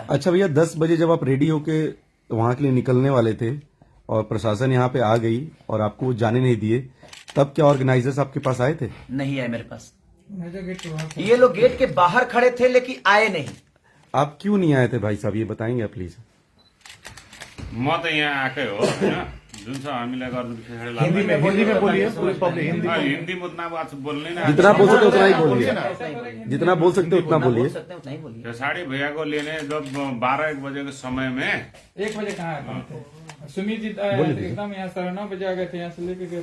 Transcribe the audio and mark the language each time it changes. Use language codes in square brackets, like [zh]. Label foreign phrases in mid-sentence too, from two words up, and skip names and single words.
[hi] अच्छा भैया, 10 बजे जब आप रेडी होके वहां के लिए निकलने वाले थे और प्रशासन यहाँ पे आ गई और आपको वो जाने नहीं दिए, तब क्या ऑर्गेनाइजर्स आपके पास आए थे? नहीं आए मेरे पास, ये लोग गेट के बाहर खड़े थे लेकिन आए नहीं। आप क्यों नहीं आए थे भाई साहब, ये बताएंगे आप प्लीज? [ne] म त यहाँ आएकै हो होइन, जुन छ हामीलाई गर्नु खेसारी लाल [hi] हिंदी में बोलिए, पूरी पब्लिक हिंदी हिंदी में उतना बात बोलने ना, जितना बोल सकते उतना ही बोलिए, जितना बोल सकते उतना बोलिए। नहीं बोलिए। खेसारी भैया को लेने जब 12-1 बजे के समय में 1 बजे कहाँ आए थे? सुमित जी एकदम यहाँ 9:30 बजे आ गए थे, यहाँ से लेके गए